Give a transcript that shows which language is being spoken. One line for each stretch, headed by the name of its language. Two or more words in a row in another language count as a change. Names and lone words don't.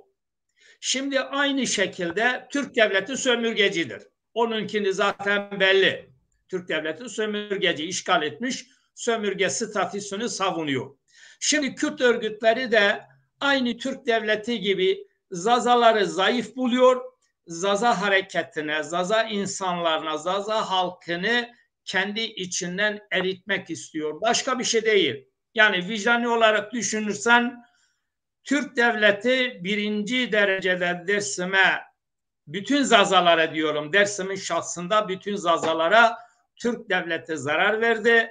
Turkish: Şimdi aynı şekilde Türk devleti sömürgecidir. Onunkini zaten belli. Türk devleti sömürgeci, işgal etmiş, sömürge statüsünü savunuyor. Şimdi Kürt örgütleri de aynı Türk devleti gibi Zazaları zayıf buluyor. Zaza hareketine, Zaza insanlarına, Zaza halkını kendi içinden eritmek istiyor. Başka bir şey değil. Yani vicdani olarak düşünürsen Türk devleti birinci derecede Dersim'e, bütün Zazalara diyorum, Dersim'in şahsında bütün Zazalara Türk devleti zarar verdi.